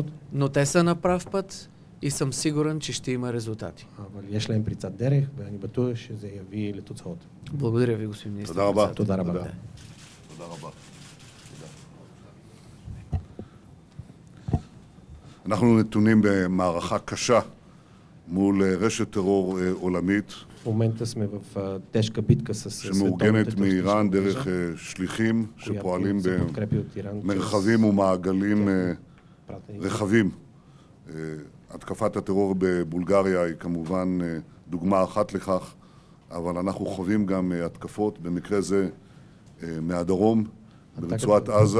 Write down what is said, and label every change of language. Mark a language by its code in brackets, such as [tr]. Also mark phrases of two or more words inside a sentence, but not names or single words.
[bg] Но те са на прав път и съм сигурен, че ще има резултати. [he] אבל יש להם פריצת דרך ואני בטוח שזה יביא לתוצאות. [bg] Благодаря ви, господин министър. [he] תודה רבה. תודה רבה. תודה רבה. אנחנו נתונים במערכה קשה מול רשת טרור עולמית, [bg] В момента сме в тежка битка с [he] שמאורגנת מאיראן דרך שליחים שפועלים במרחבים ומעגלים רחבים. התקפת הטרור בבולגריה היא כמובן דוגמה אחת לכך, אבל אנחנו חווים גם התקפות, במקרה זה מהדרום, ברצועת עזה.